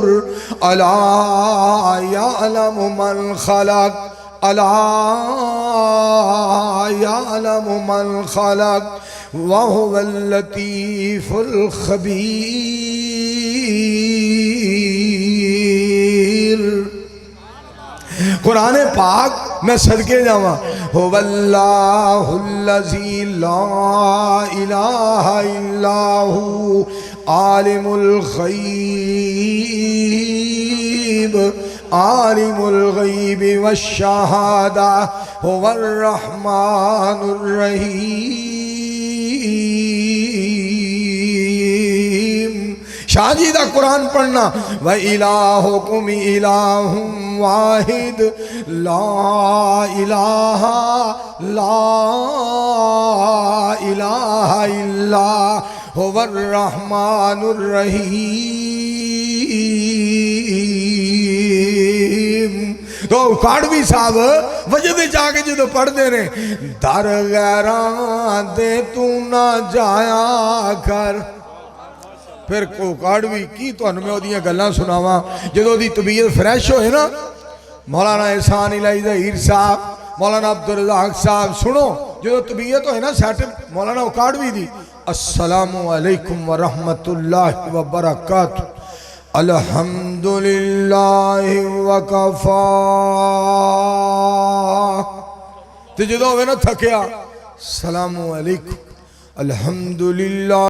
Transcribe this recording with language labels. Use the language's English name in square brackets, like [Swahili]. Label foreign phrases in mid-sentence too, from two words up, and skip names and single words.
[Arabic] ألا يعلم من خلق، ألا يعلم من خلق وهو اللطيف الخبير. [Punjabi] قرآن پاک میں صدقے جاواں [Arabic] هو الله الذي لا إله إلا هو عالم الغيب عالم الغيب والشهادة هو الرحمن الرحيم. [Urdu] شاہ جی کا قرآن پڑھنا, [Arabic] وإلهكم إله واحد لا إله إلا هو الرحمن الرحيم. [Punjabi] تو کاڑوی صاحب وجد جا کے جو پڑھتے نے، در غیراں دے توں نہ جایا کر. فیر کو کاڑوی کی تہانوں میں اوہدیاں گلاں سناواں. جدوں دی طبیعت فریش ہوئے ناں، مولانا احسان الٰہی ظہیر صاحب، مولانا عبدالرزاق صاحب، سنو جو طبیعت ہوئے ناں سیٹ مولانا کاڑوی دی, [Arabic] السلام عليكم ورحمة الله وبركاته، الحمد لله وكفى. [Punjabi] تے جو ہووے ناں تھکیا, [Arabic] السلام عليكم الحمد لله.